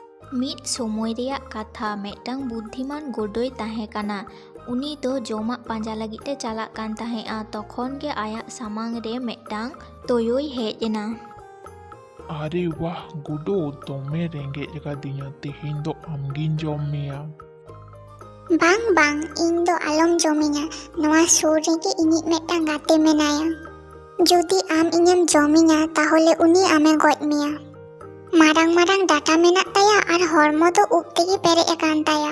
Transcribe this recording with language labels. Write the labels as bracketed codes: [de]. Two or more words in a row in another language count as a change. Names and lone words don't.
[sat] ᱢᱤᱫ ᱥᱚᱢᱚᱭ ᱨᱮᱭᱟᱜ ᱠᱟᱛᱷᱟ ᱢᱤᱫᱴᱟᱝ ᱵᱩᱫᱽᱫᱷᱤᱢᱟᱱ ᱜᱳᱰᱳᱭ ᱛᱟᱦᱮᱸ ᱠᱟᱱᱟ। ᱩᱱᱤ ᱫᱚ ᱡᱚᱢᱟᱜ ᱯᱟᱸᱡᱟ ᱞᱟᱹᱜᱤᱫ ᱮ ᱪᱟᱞᱟᱜ ᱠᱟᱱ ᱛᱟᱦᱮᱸᱜᱼᱟ। ᱛᱚᱠᱷᱚᱱ ᱜᱮ ᱟᱭᱟᱜ ᱥᱟᱢᱟᱝ ᱨᱮ ᱢᱤᱫᱴᱟᱝ ᱛᱳᱭᱳᱭ ᱦᱮᱡ ᱮᱱᱟ। আরে বাহ গুডো, দমে রেঙ্গেজ কাদিᱧᱟ, তেহেᱧ ᱫᱚ ᱟᱢᱜᱤᱧ ᱡᱚᱢ ᱢᱮᱭᱟ। ᱵᱟᱝ ᱵᱟᱝ, ᱤᱧ ᱫᱚ ᱟᱞᱚᱢ ᱡᱚᱢᱤᱧᱟ। ᱱᱚᱣᱟ ᱥᱩᱨ ᱨᱮᱜᱮ ᱤᱧᱤᱡ ᱢᱤᱫᱴᱟᱝ ᱜᱟᱛᱮ ᱢᱮᱱᱟᱭᱟ। ᱡᱩᱫᱤ ᱟᱢ ᱤᱧᱮᱢ ᱡᱚᱢᱤᱧᱟ ᱛᱟᱦᱚᱞᱮ ᱩᱱᱤ ᱟᱢᱮ ᱜᱚᱡ ᱢᱮᱭᱟ। ᱢᱟᱨᱟᱝ ᱢᱟᱨᱟᱝ ᱰᱟᱴᱟ ᱢᱮᱱᱟᱜ ᱛᱟᱭᱟ ᱟᱨ ᱦᱚᱲᱢᱚ ᱫᱚ ᱩᱵ ᱛᱮᱜᱮ ᱯᱮᱨᱮᱡ ᱟᱠᱟᱱ ᱛᱟᱭᱟ।